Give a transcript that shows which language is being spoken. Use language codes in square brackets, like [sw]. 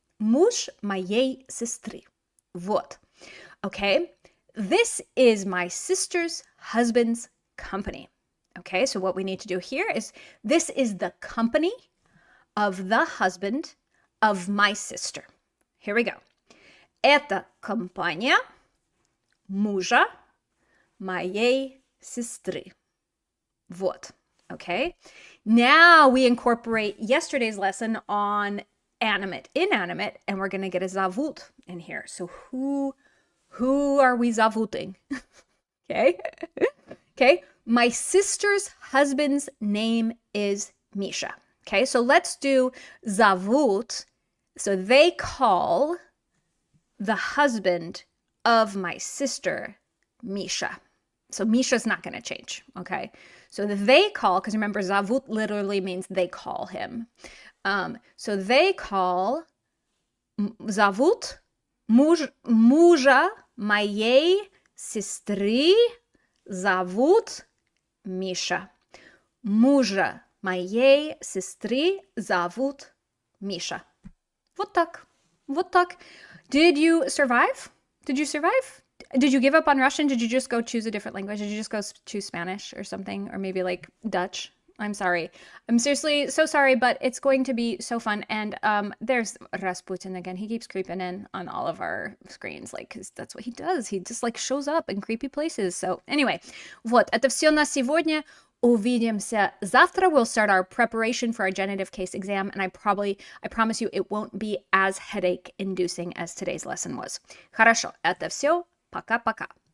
[ru] Муж моей сестры. Вот. Okay? [en] This is my sister's husband's company. Okay, so what we need to do here is this is the company of the husband of my sister. Here we go. [ru] Это компания мужа моей сестры. Вот. Okay. [en] Now we incorporate yesterday's lesson on animate, inanimate, and we're going to get a зовут in here. So who are we зовутing? Okay. Okay. My sister's husband's name is Misha. Okay. So let's do зовут. So they call the husband of my sister Misha. So Misha's not going to change. Okay. So they call, because remember, зовут literally means they call him. [ru] So they call зовут мужа моей сестры зовут Миша. Мужа моей сестры зовут Миша. [en] Вот так. Вот так. Did you survive? Did you survive? Did you give up on Russian? Did you just go choose a different language? Did you just go choose Spanish or something? Or maybe like Dutch? I'm sorry. I'm seriously so sorry, but it's going to be so fun. And there's Rasputin again. He keeps creeping in on all of our screens, like, because that's what he does. He just like shows up in creepy places. [ru] So anyway, вот, это все на сегодня. Увидимся завтра. [en] We'll start our preparation for our genitive case exam, and I promise you it won't be as headache-inducing as today's lesson was. Хорошо, это все. Пока-пока.